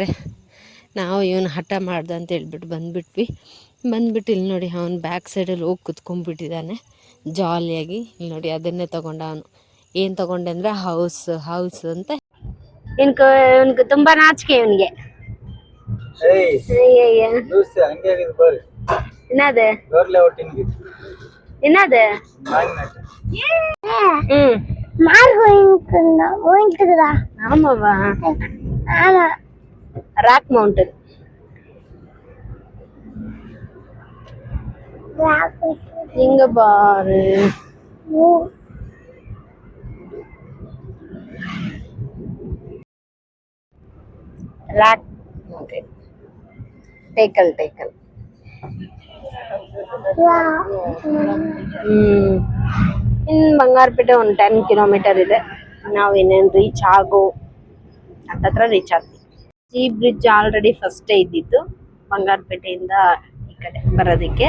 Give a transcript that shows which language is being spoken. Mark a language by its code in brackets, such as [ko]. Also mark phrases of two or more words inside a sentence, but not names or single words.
[kn] ನಾವು ಇವನು ಹಠ ಮಾಡ್ದೆ ಅಂತ ಹೇಳ್ಬಿಟ್ಟು ಬಂದುಬಿಟ್ವಿ. ಇಲ್ಲಿ ನೋಡಿ, ಅವನು ಬ್ಯಾಕ್ ಸೈಡಲ್ಲಿ ಹೋಗಿ ಕುತ್ಕೊಂಡ್ಬಿಟ್ಟಿದ್ದಾನೆ ಜಾಲಿಯಾಗಿ. ಇಲ್ಲಿ ನೋಡಿ, ಅದನ್ನೇ ತೊಗೊಂಡ ಅವನು. ಏನು ತೊಗೊಂಡೆ ಅಂದರೆ ಹೌಸ್ ಅಂತ. ಇವನ್ಗೆ ತುಂಬ ನಾಚಿಕೆ ಇವನಿಗೆ. [ta] என்னது என்னது ஆமாவா? ராக் மவுண்டன். இங்க பாரு, ராக் மவுண்டன். [kn] ಟೇಕಲ್ ಇನ್ನು ಬಂಗಾರಪೇಟೆ ಒಂದು 10 ಕಿಲೋಮೀಟರ್ ಇದೆ. ನಾವು ಇನ್ನೇನು ರೀಚ್ ಹತ್ತತ್ರ ರೀಚ್ ಆಗ್ತೀವಿ. ಈ ಬ್ರಿಡ್ಜ್ ಆಲ್ರೆಡಿ ಫಸ್ಟೇ ಇದ್ದಿತ್ತು ಬಂಗಾರಪೇಟೆಯಿಂದ ಈ ಕಡೆ ಬರೋದಕ್ಕೆ.